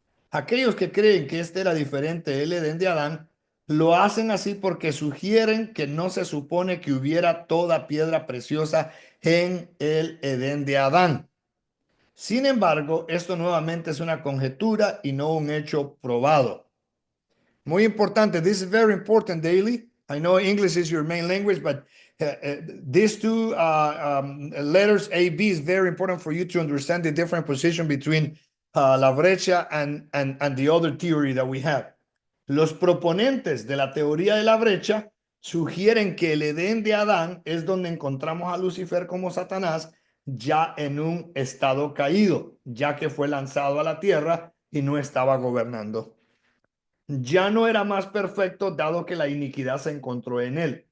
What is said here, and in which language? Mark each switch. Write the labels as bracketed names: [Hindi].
[Spanish] Aquellos que creen que este era diferente del Edén de Adán, lo hacen así porque sugieren que no se supone que hubiera toda piedra preciosa en el Edén de Adán. Sin embargo, esto nuevamente es una conjetura y no un hecho probado. Muy importante. [English] This is very important, Daily. I know English is your main language, but these two letters A, B is very important for you to understand the different position between la brecha and the other theory that we have. [Spanish] Los proponentes de la teoría de la brecha sugieren que el Edén de Adán es donde encontramos a Lucifer como Satanás ya en un estado caído, ya que fue lanzado a la tierra y no estaba gobernando. Ya no era más perfecto dado que la iniquidad se encontró en él.